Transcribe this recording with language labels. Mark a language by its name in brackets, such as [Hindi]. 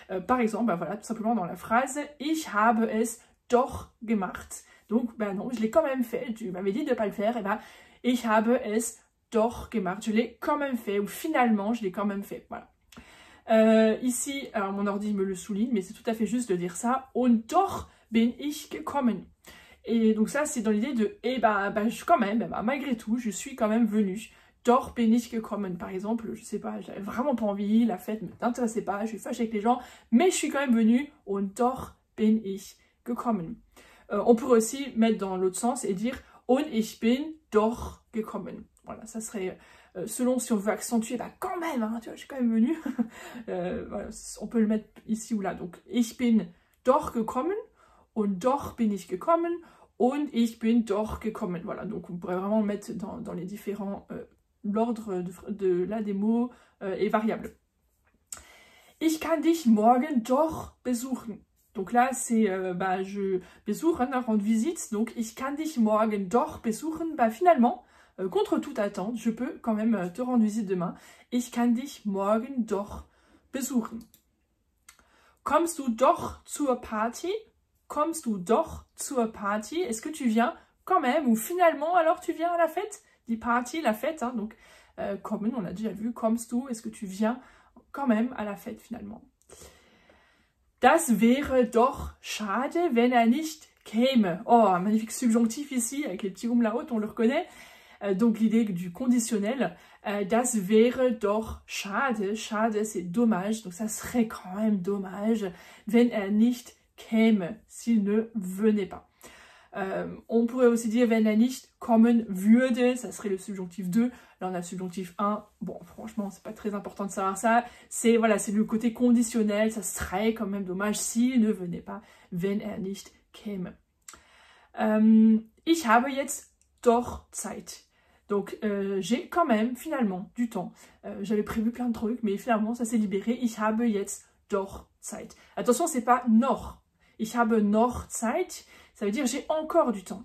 [French] Par exemple, bah, voilà, tout simplement dans la phrase, [German] ich habe es doch gemacht. [French] Donc, ben non, je l'ai quand même fait. Tu m'avais dit de ne pas le faire. Et ben, [German] ich habe es doch gemacht. [French] Je l'ai quand même fait. Ou finalement, je l'ai quand même fait. Voilà. Ici, alors mon ordi me le souligne, mais c'est tout à fait juste de dire ça. [German] Und doch bin ich gekommen. [French] Et donc ça, c'est dans l'idée de, et bah, quand même, bah, malgré tout, je suis quand même venue. [German] Doch bin ich gekommen. [French] Par exemple, je sais pas, j'avais vraiment pas envie, la fête ne m'intéressait pas, je suis fâchée avec les gens, mais je suis quand même venue. [German] Und doch bin ich gekommen. [French] On pourrait aussi mettre dans l'autre sens et dire [German] und ich bin doch gekommen. [French] Voilà, ça serait selon si on veut accentuer, bah quand même, hein, tu vois, je suis quand même venue. Voilà, on peut le mettre ici ou là. [German] Donc ich bin doch gekommen und doch bin ich gekommen und ich bin doch gekommen. [French] Voilà, donc on pourrait vraiment le mettre dans les différents l'ordre là des mots est variable. [German] Ich kann dich morgen doch besuchen. [French] Donc là, c'est, besuchen, rendre visite, donc [German] ich kann dich morgen doch besuchen, [French] bah finalement, contre toute attente, je peux quand même te rendre visite demain. [German] Ich kann dich morgen doch besuchen. Kommst du doch zur Party? Kommst du doch zur Party? [French] Est-ce que tu viens quand même, ou finalement, alors tu viens à la fête? Die Party, la fête, hein, donc kommen, on l'a déjà vu, [German] kommst du, [French] est-ce que tu viens quand même à la fête finalement? [German] Das wäre doch schade, wenn nicht käme. [French] Oh, un magnifique subjonctif ici, avec les petits umlaut, on le reconnaît. Donc l'idée du conditionnel. [German] Das wäre doch schade. [French] Schade, c'est dommage. Donc ça serait quand même dommage, [German] wenn nicht käme, [French] s'il ne venait pas. On pourrait aussi dire [German] wenn nicht kommen würde, [French] ça serait le subjonctif 2. Là on a le subjonctif 1. Bon, franchement, c'est pas très important de savoir ça. C'est voilà, c'est le côté conditionnel, ça serait quand même dommage s'il ne venait pas, [German] wenn nicht käme. Ich habe jetzt doch Zeit. [French] Donc j'ai quand même finalement du temps. J'avais prévu plein de trucs, mais finalement ça s'est libéré. [German] Ich habe jetzt doch Zeit. [French] Attention, c'est pas noch. [German] Ich habe noch Zeit. [French] Ça veut dire j'ai encore du temps.